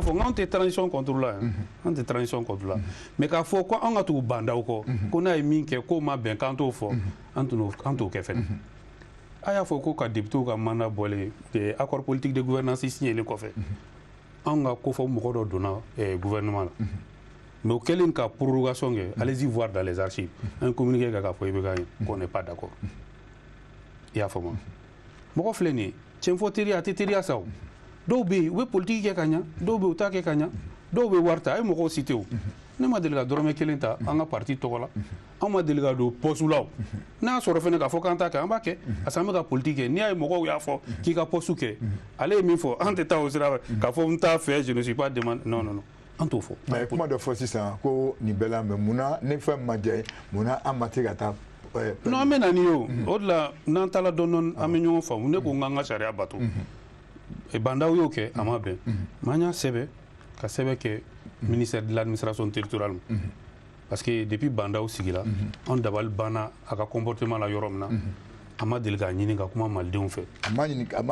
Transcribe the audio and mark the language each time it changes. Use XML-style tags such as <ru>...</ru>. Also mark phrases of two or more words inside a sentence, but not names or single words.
<bm>fɔ n k'anw tɛ</bm> <fr>transition contre la</fr> <bm>yan an tɛ</bm> <fr>transition contre la</fr> <bm>mais k'a fɔ ko anw ka tugu bandaw kɔ ko n'a ye min kɛ k'o ma bɛn k'an t'o fɔ an t'o kɛ fɛnɛ a y'a fɔ ko ka député ka mandat bɔlen</bm> <fr>accord politique de gouvernance</fr> <bm>signelen kɔfɛ anw ka ko fɔ mɔgɔ dɔ donna gouvernement la mais o kɛlen ka prorogation kɛ</bm> <fr>allez-y voir dans les archives</fr> <bm>an ye communiqué kɛ k'a fɔ IBK ye</bm> <fr>qu'on n'est pas d'accord</fr> <bm>i y'a faamu mɔgɔ filɛ nin ye tiɲɛfɔ teriya a tɛ teriya sa o dɔw bɛ yen u bɛ politiki kɛ ka ɲa dɔw bɛ yen u t'a kɛ ka ɲa dɔw bɛ wari ta a ye mɔgɔw cité o ne ma deli ka dɔrɔmɛ kelen ta an ka parti tɔgɔ la an ma deli ka don poste la o n'a y'a sɔrɔ fɛnɛ k'a fɔ k'an t'a kɛ an b'a kɛ parce que an bɛ ka politiki kɛ n'i y'a ye mɔgɔw y'a fɔ k'i ka poste kɛ ale ye min fɔ an tɛ taa o sira fɛ k'a fɔ n t'a fɛ</bm> <fr>je ne suis pas demandé non</fr> <bm>an t'o fɔ mais kuma dɔ fɔ sisan ko nin bɛɛ la mais munna ni fɛn ma diya ye munna an ma se ka taa non an bɛ na ni ye o de la n'an taala dɔɔni an bɛ ɲɔgɔn faamu ne ko n k'an ka sariya bato bandaw y'o kɛ a ma bɛn mais an y'a sɛbɛn ka sɛbɛn kɛ</bm> <fr>ministère de l'administration territoriale parce que depuis</fr> <bm>bandaw sigira an dabali banna a ka comportement la yɔrɔ min na a ma deli k'a ɲini ka kuma malidenw fɛ a ma deli</bm>